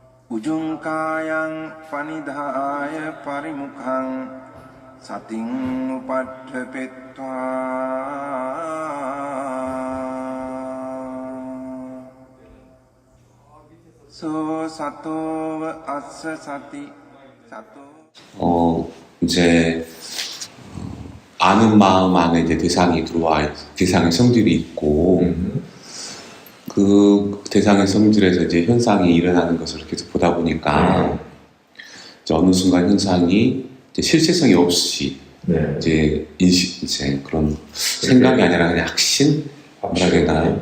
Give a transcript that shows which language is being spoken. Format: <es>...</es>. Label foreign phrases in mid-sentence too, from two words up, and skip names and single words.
<pi>Ujungkayang panidhaya parimukhang sating upadhepetva so sato assa sati sato</pi> <ko>이제 아는 마음 안에 이제 대상이 들어와 대상의 성질이 있고 그 대상의 성질에서 이제 현상이 일어나는 것을 계속 보다 보니까 이제 어느 순간 현상이 이제 실체성이 없이 이제 이제 그런 생각이 아니라 그냥 확신 뭐라 해야 되나요?</ko>